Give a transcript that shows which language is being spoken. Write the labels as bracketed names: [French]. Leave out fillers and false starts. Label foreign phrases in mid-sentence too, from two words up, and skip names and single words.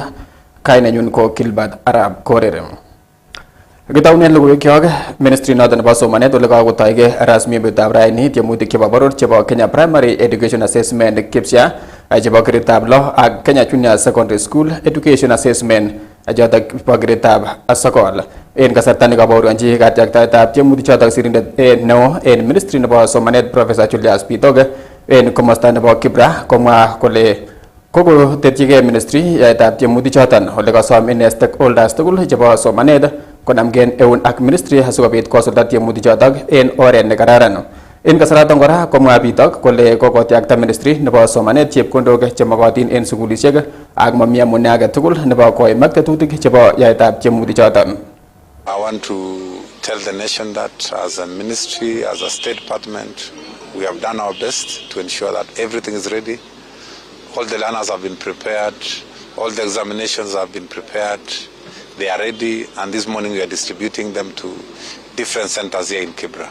[Kalenjin] Kainenyun ko Gilbert Arap Korir. Kitaunen logoiwekyok ministry noton nebo somanet ole kakotoige rasmi betutab raini tiemutik chebo boror chebo Kenya Primary Education Assessment KIPSEA chebo grade-ab 6 ak Kenya Junior Secondary School Education Assessment chotok bo grade-ab 9. En kasarta nekabaorionji katiaktaetab tiemutik chotok sirindet neo en ministry nebo somanet Professor Julius Bitoke en komosta nebo Kibra komwa kole koko tetchige ministry yaetab tiemutik choton ole kasom ine stakeholders tugul chebo somanet konamgen eun ak ministry asikobit kosulda tiemutik chotok en oret nekararan. En kasaraton kora komwa Bitok kole kokotiakta ministry nebo somanet chepkondok chemokotin en sukulisiek ak mami amune age tugul nebo koimak tetutik chebo yaetab tiemutik choton. [English] I want to tell the nation that as a ministry, as a state department, we have done our best to ensure that everything is ready. All the learners have been prepared, all the examinations have been prepared, they are ready, and this morning we are distributing them to different centers here in Kibra.